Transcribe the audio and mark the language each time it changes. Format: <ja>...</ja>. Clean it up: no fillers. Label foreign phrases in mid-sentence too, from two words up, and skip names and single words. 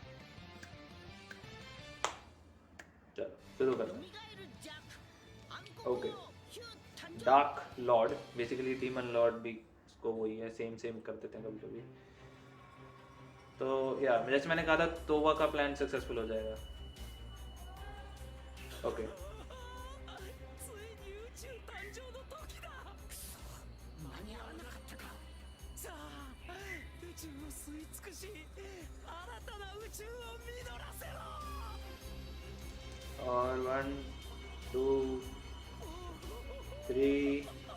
<hi>चलो शुरू करते हैं।</hi> <en>okay, dark lord, basically demon lord</en> <hi>भी इसको वही है,</hi> <en>same same</en> <hi>कर देते हैं कभी कभी। तो या जैसे मैंने कहा था, तोवा का प्लान सक्सेसफुल हो जाएगा। ओके,</hi> <ja>ついに宇宙誕生の時だ間に合わなかったかさあ宇宙を吸い尽くし新たな宇宙を実らせろ</ja> <hi>और 1 2 3</hi>